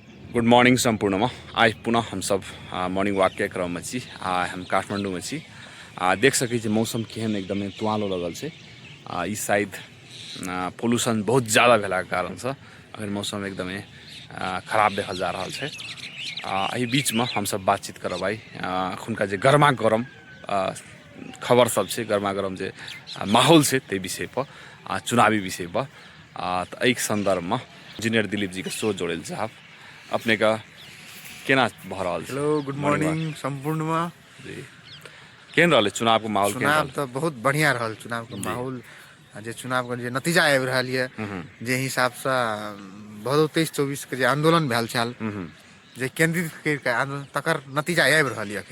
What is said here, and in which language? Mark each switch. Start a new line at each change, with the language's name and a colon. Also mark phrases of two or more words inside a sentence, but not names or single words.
English: good morning संपूर्णमा।
Maithili: आज पुनः हम सब
English: morning walk
Maithili: के क्रम में छी। हम काठमांडू में छी। देख सकै छी मौसम केहन एकदम तुआलो लगल छै। ई शायद पोल्यूशन बहुत ज़्यादा भेला के कारण से अखन मौसम एकदम खराब देखल जा रहा है। एहि बीच में हम सब बातचीत करब आई अखुनका जे गर्मा गर्म खबर सब छै, गर्मा गर्म जे माहौल छै ते विषय पर, चुनावी विषय पर। तो एहि संदर्भ में इंजीनियर दिलीप जी के शो जोड़े साहब अपने का केना भऽ रहल छै?
English: hello good morning walk मॉर्निंग संपूर्णमा
Maithili: जी केहन रहल चुनाव के माहौल केहन चुनाव रहल? तो बहुत बढ़िया रहल। चुनाव के जी माहौल जे चुनाव के जे नतीजा आबि रहल ये, जे हिसाब से भदौ 23-24 के जे आंदोलन भेल छल, जे केंद्रित करके आंदोलन तकर नतीजा आबि रहल ये।